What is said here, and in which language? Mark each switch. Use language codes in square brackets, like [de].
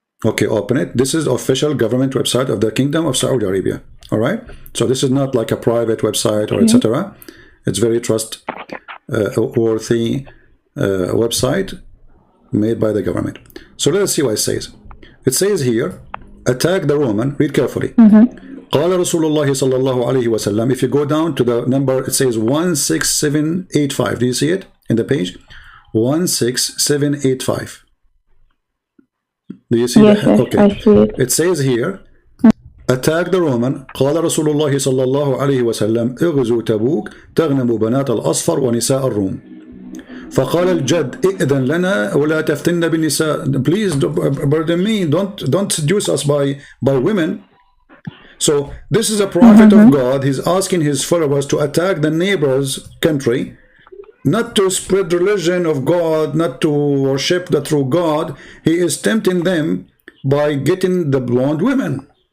[en] Okay, open it. This is the official government website of the Kingdom of Saudi Arabia. All right. So this is not like a private website or etc. It's very trustworthy website made by the government. So let us see what it says. It says here, attack the Roman. Read carefully. [ar] قال رسول الله صلى الله عليه وسلم. [en] If you go down to the number, it says 16785. Do you see it in the page? 16785. Do you see that? Yes, okay. I see it. It says here, attack the Roman. [ar] قال رسول الله صلى الله عليه وسلم اغزوا تبوك تغنموا بنات الأصفر ونساء الروم. فقال الجد ائذن لنا ولا تفتن بالنساء. [en] Please, pardon me, don't seduce us by women. So this is a prophet of God. He's asking his followers to attack the neighbor's country, not to spread religion of God, not to worship the true God. He is tempting them by getting the blonde women.